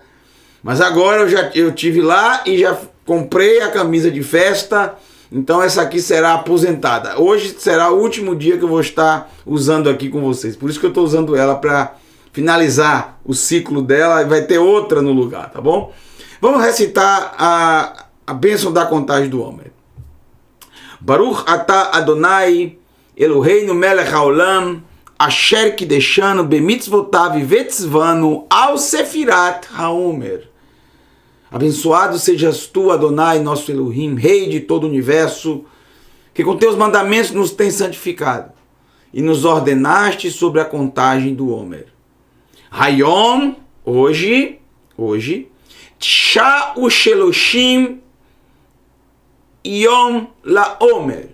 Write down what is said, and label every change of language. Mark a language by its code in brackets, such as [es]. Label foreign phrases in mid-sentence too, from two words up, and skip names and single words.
[pt] Mas agora eu tive lá e já comprei a camisa de festa, então essa aqui será aposentada. Hoje será o último dia que eu vou estar usando aqui com vocês. Por isso que eu estou usando ela para finalizar o ciclo dela, e vai ter outra no lugar, tá bom? Vamos recitar a bênção da contagem do Homer. [he] ברוך אתה אדוני אלוהינו מלך העולם אשר קדשנו במצוותיו וצוונו על ספירת העומר. [pt] Abençoado sejas tu, Adonai, nosso Elohim, Rei de todo o universo, que com teus mandamentos nos tem santificado e nos ordenaste sobre a contagem do Homer. [he] היום, hoje, תשעה ושלושים יום לעומר.